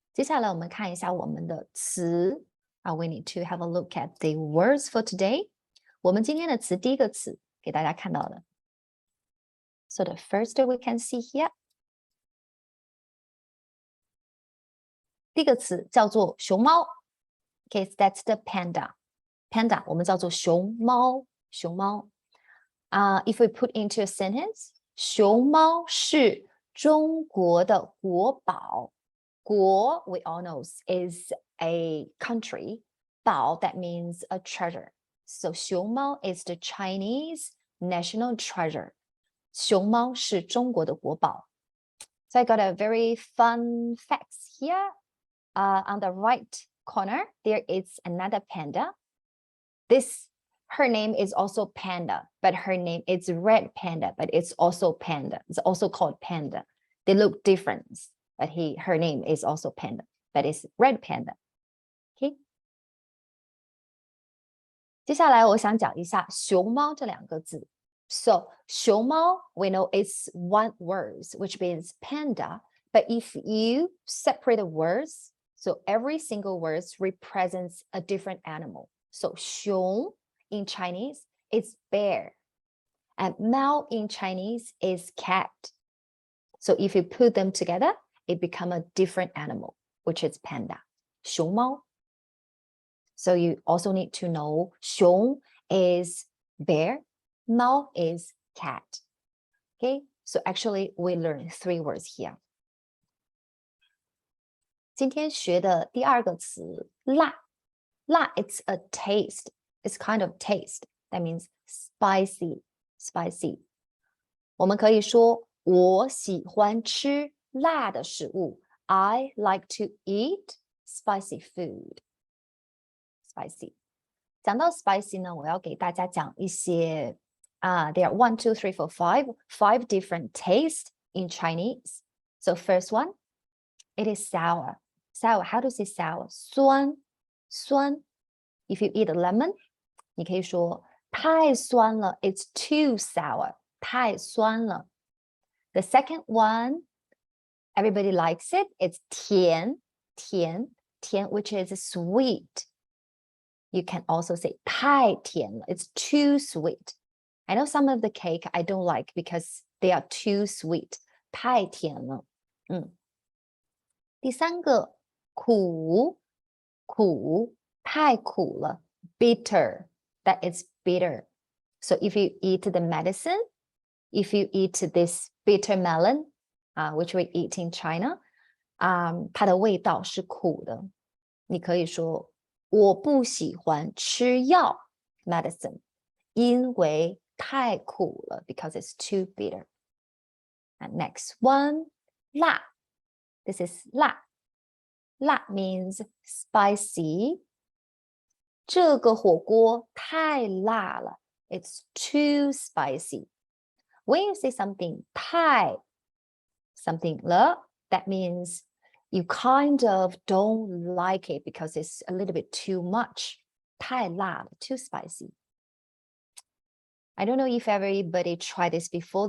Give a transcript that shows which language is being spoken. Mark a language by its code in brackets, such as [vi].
[zh] 接下来我们看一下我们的词 [en] we need to have a look at the words for today. [zh] 我们今天的词，第一个词给大家看到的。 [en] So the first we can see here. [zh] 第一个词叫做熊猫。 [en] Okay, so that's the panda. [zh] Panda 我们叫做熊猫，熊猫。 [en] If we put into a sentence, [zh] 熊猫是中国的国宝。 [en] 国 we all know is a country. 宝 that means a treasure. So 熊猫 is the Chinese national treasure. [zh] 熊猫是中国的国宝。 [en] So I got a very fun facts here. On the right corner, there is another panda. Her name is also Panda, but her name is Red Panda, but it's also Panda. It's also called Panda. They look different, but her name is also Panda, but it's Red Panda. Okay. [zh] 接下来我想讲一下熊猫这两个字。 [en] So 熊猫 we know it's one word, which means panda, but if you separate the words, so every single word represents a different animal. So 熊 in Chinese is bear, and Mao in Chinese is cat. So if you put them together, it becomes a different animal, which is panda, 熊猫. So you also need to know 熊 is bear, Mao is cat. Okay, so actually we learned 3 words here. [zh] 今天学的第二个词辣，辣 [en] it's a taste. It's kind of taste. That means spicy, spicy. [zh] 我们可以说我喜欢吃辣的食物。 [en] I like to eat spicy food. Spicy. [zh] 讲到 spicy 呢，我要给大家讲一些 [en] there are 1, 2, 3, 4, 5 different tastes in Chinese. So first one, it is sour. Sour, how to say sour? 酸 If you eat a lemon, [zh] 你可以说太酸了 [en] it's too sour. [zh] 太酸了 [en] The second one, everybody likes it. It's 甜 which is sweet. You can also say [zh] 太甜了 [en] it's too sweet. I know some of the cake I don't like because they are too sweet. [zh] 太甜了第三个苦太苦了 [en] bitter, that is bitter. So if you eat the medicine, if you eat this bitter melon, which we eat in China, [zh] 它的味道是苦的。你可以说我不喜欢吃药 medicine 因为太苦了 [en] because it's too bitter. And next one, 辣 This is 辣 means spicy. [zh] 这个火锅太辣了 [en] It's too spicy. When you say something 太 something 了 that means you kind of don't like it because it's a little bit too much. [zh] 太辣了 [en] too spicy. I don't know if everybody tried this before.